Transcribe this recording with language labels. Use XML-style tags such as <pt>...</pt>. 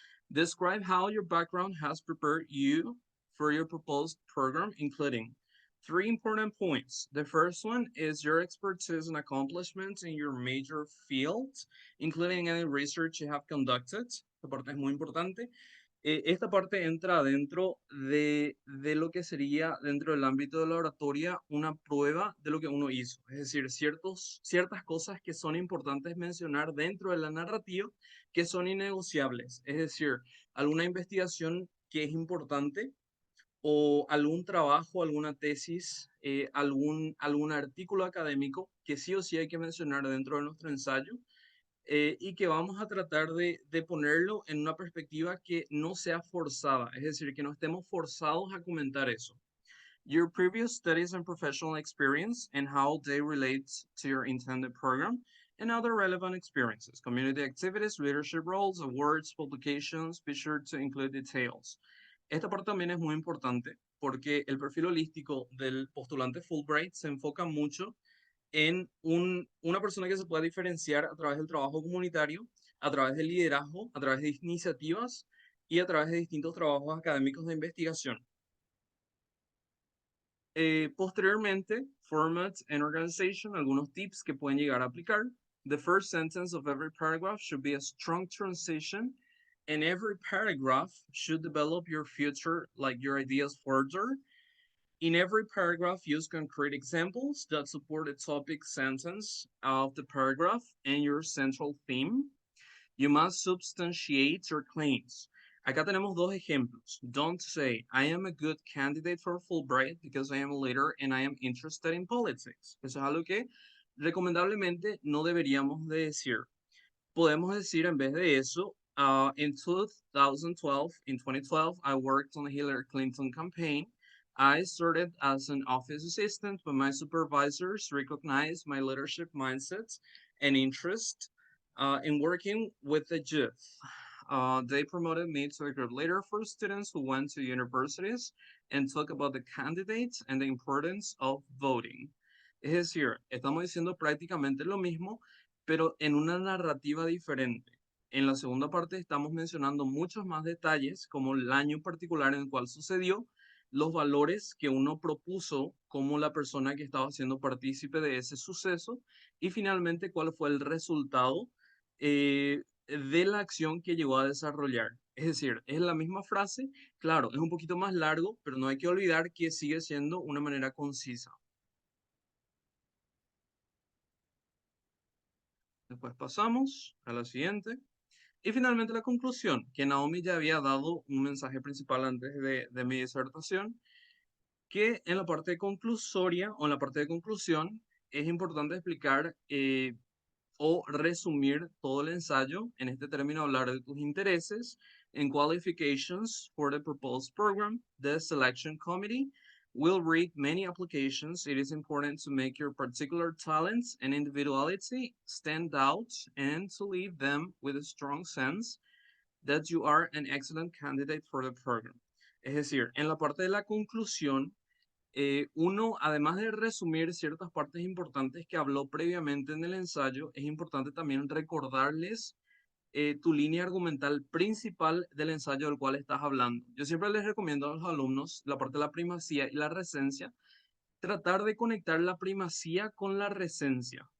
<en>Describe how your background has prepared you for your proposed program, including three important points. The first one is your expertise and accomplishments in your major field, including any research you have conducted.</en> <es>Esta parte es muy importante. Esta parte entra dentro de lo que sería, dentro del ámbito de la oratoria, una prueba de lo que uno hizo. Es decir, ciertas cosas que son importantes mencionar dentro de la narrativa que son innegociables. Es decir, alguna investigación que es importante o algún trabajo, alguna tesis, algún artículo académico que sí o sí hay que mencionar dentro de nuestro ensayo y que vamos a tratar de ponerlo en una perspectiva que no sea forzada, es decir, que no estemos forzados a comentar eso.</es> <en>Your previous studies and professional experience and how they relate to your intended program and other relevant experiences, community activities, leadership roles, awards, publications, be sure to include details.</en> <es>Esta parte también es muy importante porque el perfil holístico del postulante Fulbright se enfoca mucho en una persona que se pueda diferenciar a través del trabajo comunitario, a través del liderazgo, a través de iniciativas y a través de distintos trabajos académicos de investigación. Posteriormente,</es> <en>format and organization,</en> <es>algunos tips que pueden llegar a aplicar.</es> <en>The first sentence of every paragraph should be a strong transition, and every paragraph should develop your future, like your ideas further. In every paragraph, use concrete examples that support the topic sentence of the paragraph and your central theme. You must substantiate your claims.</en> <es>Acá tenemos dos ejemplos.</es> <en>Don't say, I am a good candidate for Fulbright because I am a leader and I am interested in politics.</en> <es>Eso es algo que recomendablemente no deberíamos de decir. Podemos decir en vez de eso,</es> <en>in 2012, I worked on the Hillary Clinton campaign. I started as an office assistant, but my supervisors recognized my leadership mindset and interest in working with the youth. They promoted me to a group leader for students who went to universities and talk about the candidates and the importance of voting.</en> <es>Es decir, estamos diciendo prácticamente lo mismo, pero en una narrativa diferente. En la segunda parte estamos mencionando muchos más detalles, como el año particular en el cual sucedió, los valores que uno propuso como la persona que estaba siendo partícipe de ese suceso y finalmente cuál fue el resultado de la acción que llegó a desarrollar. Es decir, es la misma frase, claro, es un poquito más largo, pero no hay que olvidar que sigue siendo una manera concisa. Después pasamos a la siguiente. Y finalmente la conclusión, que Naomi ya había dado un mensaje principal antes de mi disertación, que en la parte conclusoria o en la parte de conclusión es importante explicar o resumir todo el ensayo, en este término hablar de tus intereses, en</es> <en>qualifications for the proposed program. The selection committee will read many applications. It is important to make your particular talents and individuality stand out and to leave them with a strong sense that you are an excellent candidate for the program.</en> <es>Es decir, en la parte de la conclusión, uno, además de resumir ciertas partes importantes que habló previamente en el ensayo, es importante también recordarles tu línea argumental principal del ensayo del cual estás hablando. Yo siempre les recomiendo a los alumnos la parte de la primacía y la recencia, tratar de conectar la primacía con la recencia.</es>